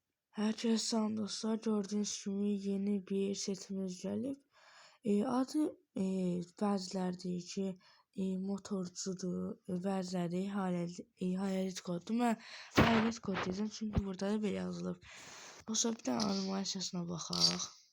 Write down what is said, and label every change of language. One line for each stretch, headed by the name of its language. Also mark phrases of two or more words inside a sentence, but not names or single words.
Turkish: Herkese selam dostlar. Gördüğünüz gibi yeni bir setimiz gelip
Azerbaijani: adı bəziləri deyir ki motorcudur, bəziləri hayalet koddur. Mən hayalet kod deyəcəm çünki burada da belə yazılıb. Dostlar bir dənə animasiyasına baxaq.